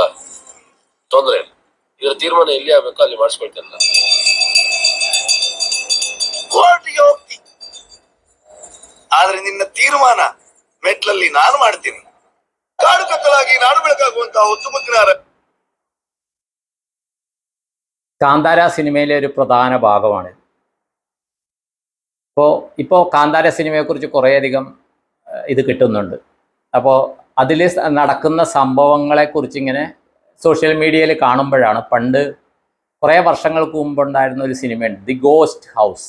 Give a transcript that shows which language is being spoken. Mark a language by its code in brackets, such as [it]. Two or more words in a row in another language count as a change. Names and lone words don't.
[kn] ತೊಂದ್ರೆ ಇಲ್ಲ, ಇದರ ತೀರ್ಮಾನ ಎಲ್ಲಿ ಆಗ್ಬೇಕು ಅಲ್ಲಿ ಮಾಡಿಸ್ಕೊಳ್ತೇನೆ ನಾನು. ಕೋರ್ಟಿಗೆ ಹೋಗ್ತಿ, ಆದ್ರೆ ನಿನ್ನ ತೀರ್ಮಾನ ಮೆಟ್ಲಲ್ಲಿ ನಾನು ಮಾಡ್ತೀನಿ. ಕಾಡು ಕತ್ತಲಾಗಿ ನಾಡು ಬೆಳಕಾಗುವಂತ ಹೊತ್ತು ಮುತ್ತಿನಾರ. [ml] കാന്താര സിനിമയിലെ ഒരു പ്രധാന ഭാഗമാണ്. ഇപ്പോൾ കാന്താര സിനിമയെക്കുറിച്ച് കുറേയധികം ഇത് കിട്ടുന്നുണ്ട്. അപ്പോൾ അതിൽ നടക്കുന്ന സംഭവങ്ങളെക്കുറിച്ച് ഇങ്ങനെ സോഷ്യൽ മീഡിയയിൽ കാണുമ്പോഴാണ് പണ്ട് കുറേ വർഷങ്ങൾക്ക് മുമ്പുണ്ടായിരുന്ന ഒരു സിനിമയുണ്ട്, ദി ഗോസ്റ്റ് ഹൗസ്.